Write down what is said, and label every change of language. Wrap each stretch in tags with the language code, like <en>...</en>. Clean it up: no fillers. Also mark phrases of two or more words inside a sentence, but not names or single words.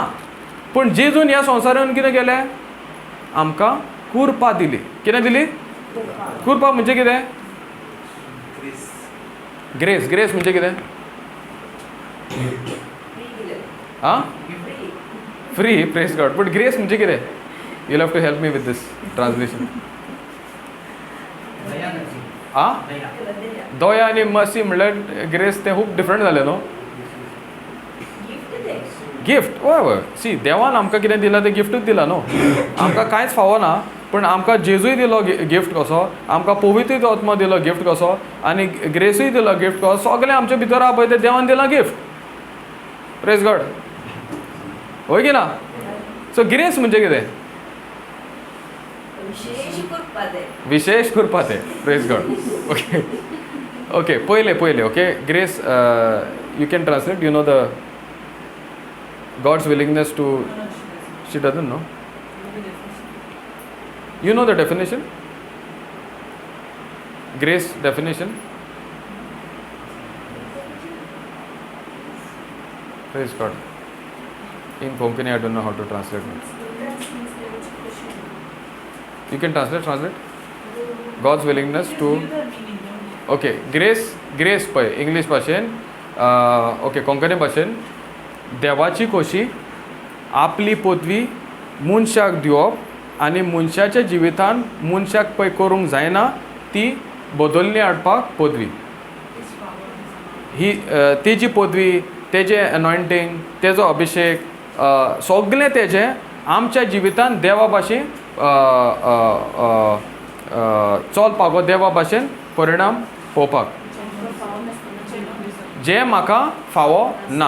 <kok>पूण जेजून ह्या संवसारान कितें केलें? आमकां कुरपा दिली. कितें दिली? कुरपा म्हणजे कितें? ग्रेस. ग्रेस म्हणजे कितें? आं? फ्री.</kok> <en>praise God.</en> <kok>बट ग्रेस म्हणजे कितें?</kok> <en>you'll have to help me with this translation.</en> <kok>आं? दया आनी मसी म्हणल्यार ग्रेस तें खूब डिफरंट जालें न्हू. गिफ्ट. हय हय. सी देवान आमकां कितें दिलां तें गिफ्टूच दिलां न्हू. आमकां कांयच फावो ना पूण आमकां जेजूय दिलो गिफ्ट कसो, आमकां पवित्र आत्मा दिलो गिफ्ट कसो आनी ग्रेसूय दिलो गिफ्ट कसो. सगळें आमच्या भितर आहा पळय तें देवान दिलां गिफ्ट.</kok> <en>praise God.</en> <kok>होय की ना? सो ग्रेस म्हणजे कितें? विशेष करपा तें.</kok> <en>praise God.</en> <kok>ओके ओके. पयले ओके.</kok> <en>grace you can translate. you know the God's willingness to, she doesn't know. You know the definition? Grace definition? Praise God. In Konkani I don't know how to translate it. You can translate. God's willingness to, okay, grace</en> <kok>पळय इंग्लीश भाशेन ओके कोंकणी भाशेन देवाची खोशी आपली पदवी मनशाक दिवप आनी मनशाच्या जिवितान मनशाक पळय करूंक जायना ती बदलली हाडपाक पदवी. ही तेजी पदवी, तेजें एनॉयंटींग, तेजो अभिशेक सगळें तेजें आमच्या जिवितान देवा भाशेन चलपाक देवा भाशेन परिणाम पळोवपाक जें म्हाका फावो ना.</kok>